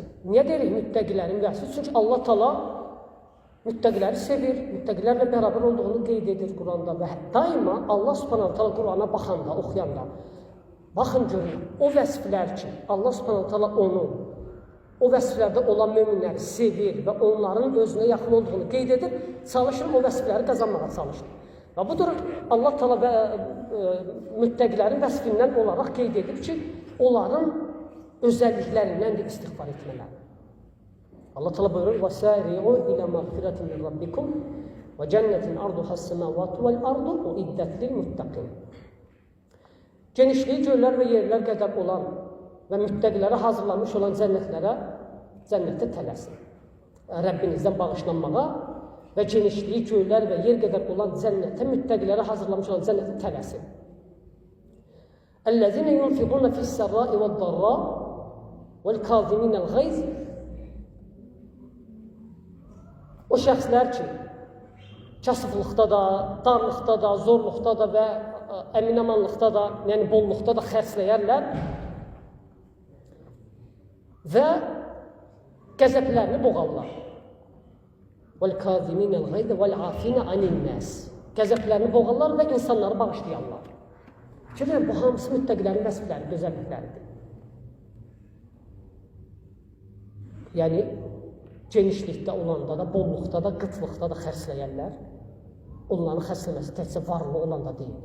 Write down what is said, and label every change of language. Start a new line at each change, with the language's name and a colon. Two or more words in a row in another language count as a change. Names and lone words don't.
Azerbaijani: Niyə deyirik müttəqilərin vəsfi? Çünki Allah Taala müttəqiləri sevir, müttəqilərlə bərabər olduğunu qeyd edir Quranda və daima Allah Subhanahu Taala Qurana baxanda, oxuyanda, baxın görün, o vəsflər ki, Allah Subhanahu Taala onu, o vəsflərdə olan möminləri sevir və onların özünə yaxın olduğunu qeyd edir, çalışır o vəsfləri qazanmağa çalışır. Və budur Allah Taala və müttəqilərin vəsfindən olaraq qeyd edib ki, onların özəlliklərindən də istiğfar etmələri.
Arabic: Allah Teala buyurur: "وسارعوا إلى مغفرة من ربكم وجنة عرضها السماوات والأرض أعدت للمتقين."
Azerbaijani: Genişliyi göylər və yerlər qədər olan və müttəqilərə hazırlanmış olan cənnətdə tələsin. Rəbbinizdən bağışlanmağa və genişliyi göylər və yer qədər olan cənnətə, müttəqilərə hazırlanmış olan cənnətə tələsin.
Arabic: "الذين ينفقون في السراء والضراء والكاظمين الغيظ."
Azerbaijani: O şəxslər ki, kasıblıqda da, darlıqda da, zorluqda da və əminamanlıqda da, yəni bolluqda da xərcləyərlər və qəzəblərini boğarlar.
Arabic: وَالْكَاظِمِينَ وَالْعَافِينَ عَنِ النَّاسِ
Azerbaijani: Qəzəblərini boğarlar və insanları bağışlayanlar. Görürəm, bu hamısı müttəqilərin vəsfləri, gözəllikləridir. Yəni, genişlikdə olanda da, bolluqda da, qıtlıqda da xərcləyərlər. Onların xərcləməsi təkcə varlı olanda deyil.